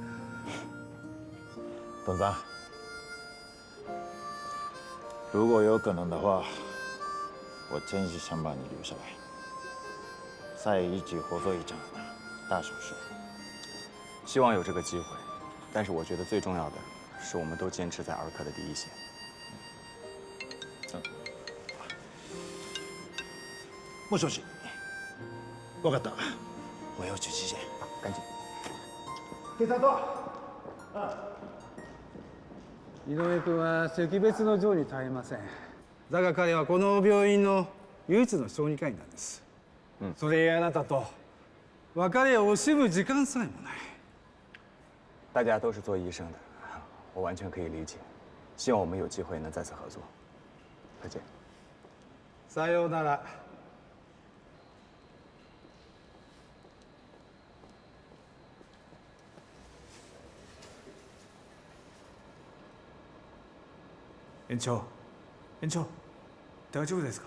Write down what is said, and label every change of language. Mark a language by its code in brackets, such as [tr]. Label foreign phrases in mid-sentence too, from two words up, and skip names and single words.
[zh] 董三，如果有可能的话，我真是想把你留下来，再一起合作一场大手术。希望有这个机会，但是我觉得最重要的是，我们都坚持在儿科的第一线。 [ja] もしもし。分かった。 [zh] 我要去体检。赶紧。警察。 [ja] 井上君は惜別の情に耐えません。だが彼はこの病院の唯一の小児科医なんです。それやあなたと別れを惜しむ時間さえもない。 [zh] 大家都是做医生的，我完全可以理解。希望我们有机会能再次合作。再见。 [ja] さようなら。園長、園長、大丈夫ですか？